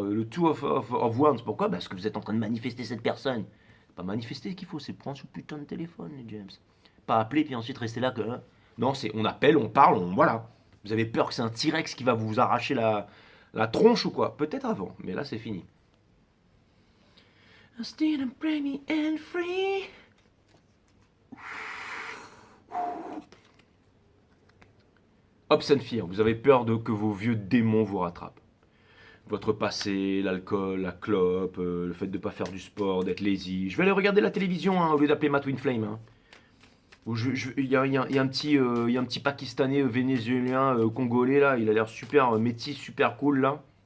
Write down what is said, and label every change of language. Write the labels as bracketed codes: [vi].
[fr] Le two of wands, pourquoi? Parce que vous êtes en train de manifester cette personne. Pas manifester ce qu'il faut, c'est prendre ce putain de téléphone, les James. Pas appeler puis ensuite rester là que. Hein. Non, c'est on appelle, on parle, voilà. Vous avez peur que c'est un T-Rex qui va vous arracher la tronche ou quoi? Peut-être avant, mais là c'est fini. [en] Still I'm brainy and free. [fr] Hobbs and Fear, vous avez peur de que vos vieux démons vous rattrapent. Votre passé, l'alcool, la clope, le fait de ne pas faire du sport, d'être lazy. Je vais aller regarder la télévision hein, au lieu d'appeler ma Twin Flame. Hein. Il y a un petit Pakistanais, Vénézuélien, Congolais là, il a l'air super métis, super cool là.